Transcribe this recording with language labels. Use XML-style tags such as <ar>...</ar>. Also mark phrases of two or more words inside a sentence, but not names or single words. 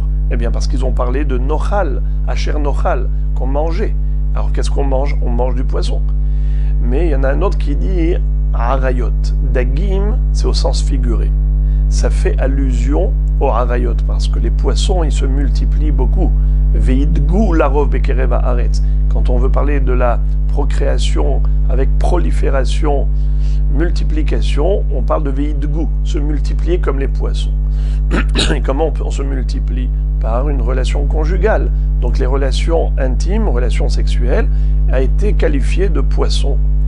<fr>Eh bien parce qu'ils ont parlé de Nochal,</fr> <he>אשר נאכל,</he> <fr>qu'on mangeait. Alors qu'est-ce qu'on mange? On mange du poisson. Mais il y en a un autre qui dit Arayot. Dagim, c'est au sens figuré. Ça fait allusion au Arayot, parce que les poissons, ils se multiplient beaucoup.</fr> <he>וידגו דגו לרב בקרב הארץ.</he> <fr>Quand on veut parler de la procréation avec prolifération, multiplication, on parle de veidgou, se multiplier comme les poissons. Et comment on se multiplie? Par une relation conjugale. Donc les relations intimes, relations sexuelles, a été qualifiée de poisson.</fr>